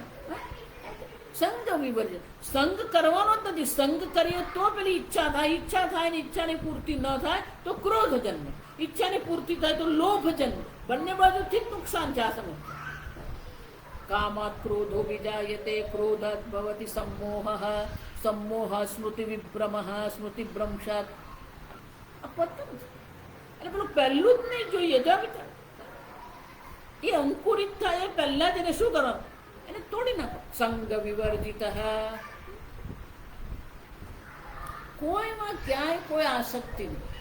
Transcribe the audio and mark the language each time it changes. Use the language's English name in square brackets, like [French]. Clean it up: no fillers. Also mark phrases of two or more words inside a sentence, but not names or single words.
[Gujarati] સંગ વિવર્જિત. સંગ કરવાનો જ નથી. સંગ કરીએ તો પેલી ઈચ્છા થાય. ઈચ્છા થાય ને ઈચ્છાની પૂર્તિ ન થાય તો ક્રોધ જન્મે. ઈચ્છાની પૂર્તિ થાય તો લોભ જન્મે. બંને બાજુથી જ નુકસાન છે આ સમય. [Sanskrit] કામાત ક્રોધો વિજાયતે ક્રોધાત ભવતિ सम्मोह. सम्मोह સ્મૃતિ વિભ્રમ. સ્મૃતિ ભ્રંશાત. [Gujarati] આ પતન છે. એટલે પેલું પહેલું જ નહીં જોઈએ. જો એ અંકુરિત થાય એ પહેલા જ એને શું કરવાનું? એને તોડી નાખો. સંગ વિવર્જિત. કોઈમાં ક્યાંય કોઈ આસક્તિ નહીં.